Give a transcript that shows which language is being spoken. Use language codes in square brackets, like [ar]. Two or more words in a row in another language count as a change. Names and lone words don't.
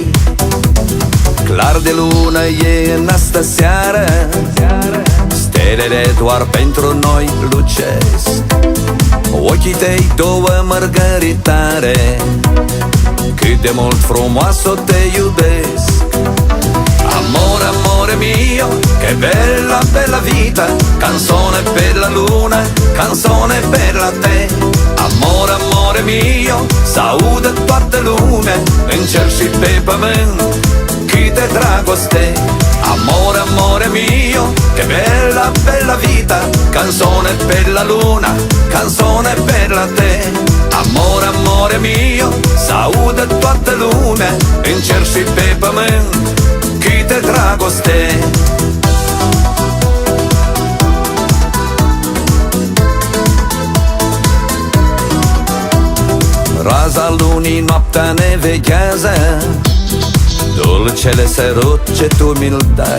[ro] Clar de lună e în astă seară, stelele doar pentru noi lucesc. Ochii tăi două mărgăritare, cât de mult frumoasă te iubesc. [it] Amore, amore mio, che bella, bella vita, canzone per la luna, canzone per la te. Amore, amore mio, [ro] s-audă toată lumea, în cer și pe pământ, câte dragoste. [it] Amore, amore mio, che bella, bella vita, canzone per la luna, canzone per la te. Amore, amore mio, [ro] s-audă toată lumea, în cer și pe pământ, câte dragoste. Raza lunii noaptea ne vechează, dulcele sărut ce tu mi-l dai.